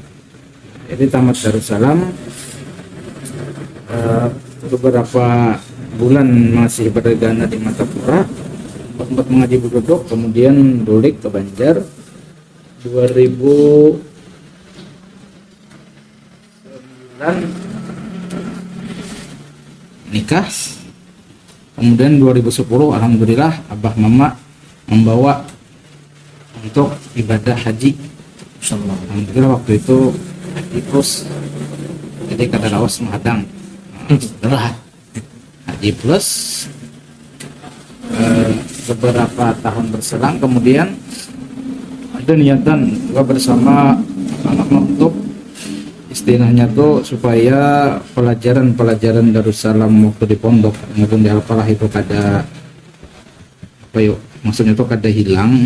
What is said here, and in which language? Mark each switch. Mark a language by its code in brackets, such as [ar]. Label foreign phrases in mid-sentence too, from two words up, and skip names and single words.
[id] Jadi tamat Darussalam beberapa bulan masih berdana di Matapura tempat mengaji berduduk, kemudian dulik ke Banjar 2009 nikah, kemudian 2010 alhamdulillah abah mama membawa untuk ibadah haji. Alhamdulillah waktu itu haji plus, jadi kata lawas menghadang. Setelah haji plus beberapa tahun berselang, kemudian ada niatan juga bersama anak-anak untuk istilahnya tuh supaya pelajaran Darussalam waktu di pondok maupun di Al-Falah itu kada apa yuk maksudnya tuh kada hilang.